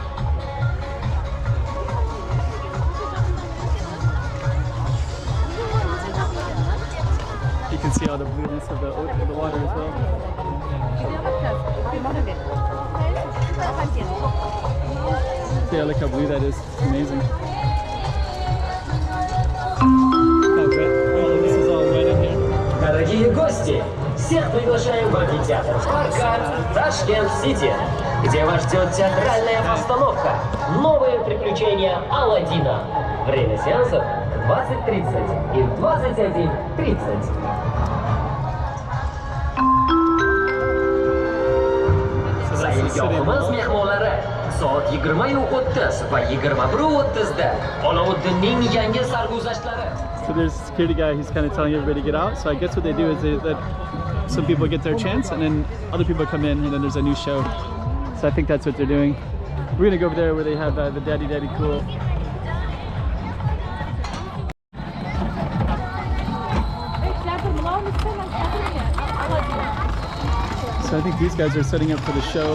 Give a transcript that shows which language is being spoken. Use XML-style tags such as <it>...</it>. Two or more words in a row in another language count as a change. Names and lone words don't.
<en>You can see all the blueness of the water as well. Yeah, look how blue that is. It's amazing. Oh, this is all right in here.</en> <ru>Дорогие гости, Всех приглашаем в амфитеатр парка Ташкент-Сити, где вас ждет театральная постановка «Новые приключения Аладдина». Время сеансов 20:30 и 21:30.</ru> <uz>Sayilgohimiz mehmonlari soat 20:30 va 21:30 da Olovuddinning yangi sarguzashtlari.</uz> <en>So there's a security guy, he's kind of telling everybody to get out. So I guess what they do is they let some people get their chance and then other people come in and then there's a new show. So I think that's what they're doing. We're gonna go over there where they have the Daddy Cool. So I think these guys are setting up for the show.</en>